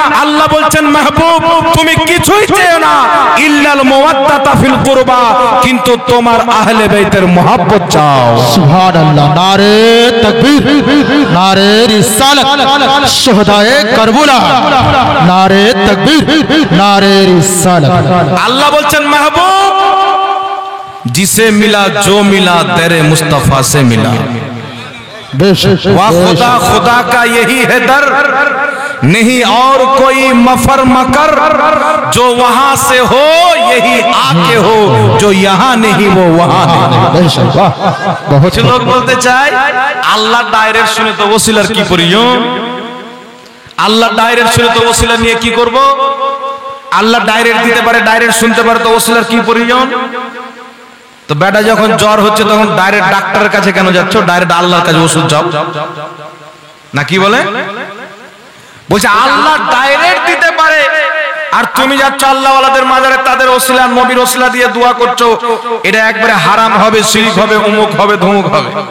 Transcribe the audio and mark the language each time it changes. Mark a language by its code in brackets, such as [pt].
[bn] আল্লাহ বলছেন মাহবুব তুমি কিছুই চেও না [ar] ইল্লাল মাওয়াদ্দাতা ফিল কুরবা, [bn] কিন্তু তোমার আহলে বাইতের মহব্বত চাও। সুবহানাল্লাহ। নারে তাকবীর, নারে রিসালাত, শুহাদায়ে কারবালা, নারে তাকবীর, নারে রিসালাত। আল্লাহ বলছেন মাহবুব [hi] जिसे मिला जो मिला तेरे मुस्तफा से मिला। वाह खुदा खुदा का यही है दर, नहीं और कोई मफर मकर, जो वहां से हो यही आके हो, जो यहाँ नहीं वो वहां नहीं। बहुत लोग बोलते चाहे [bn] আল্লাহ ডাইরেক্ট শুনে তো ওসিলার কি প্রয়োজন, আল্লাহ ডাইরেক্ট শুনে তো ওসিলা নিয়ে কি করব। আল্লাহ ডাইরেক্ট দিতে পারে, ডাইরেক্ট শুনতে পারে, তো ওসিলার কি প্রয়োজন। তো বেটা যখন জ্বর হচ্ছে তখন ডাইরেক্ট ডাক্তারের কাছে কেন যাচ্ছ, ডাইরেক্ট আল্লাহর কাছে ওষুধ যাও না, কি বলে বলছে আল্লাহ ডাইরেক্ট দিতে পারে, আর তুমি যাচ্ছ আল্লাহ ওয়ালাদের মাজারে তাদের ওসিলা নবীর ওসিলা দিয়ে দোয়া করছো, এটা একবারে হারাম হবে, শিরক হবে, অমুক হবে, ধমুক হবে।